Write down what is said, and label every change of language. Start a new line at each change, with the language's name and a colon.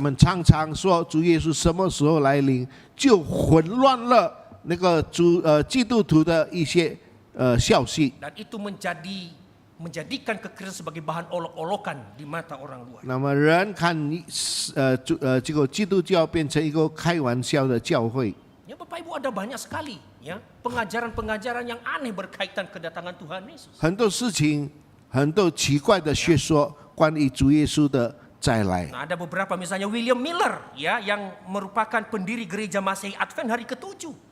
Chinese: 们常常说主耶稣什么时候来临，就混乱了那个基督徒的一些消息。
Indonesian: Dan itu menjadikan kekristenan sebagai bahan olok-olokan di mata orang luar.
Chinese: 那么人看这个基督教变成一个开玩笑的教会。
Indonesian: Ya Bapak Ibu, ada banyak sekali ya pengajaran-pengajaran yang aneh berkaitan kedatangan Tuhan Yesus.
Chinese: 很多事情，很多奇怪的学说关于主耶稣的再来。
Indonesian: Nah, ada beberapa misalnya William Miller ya yang merupakan pendiri gereja Masehi Advent hari ke-7.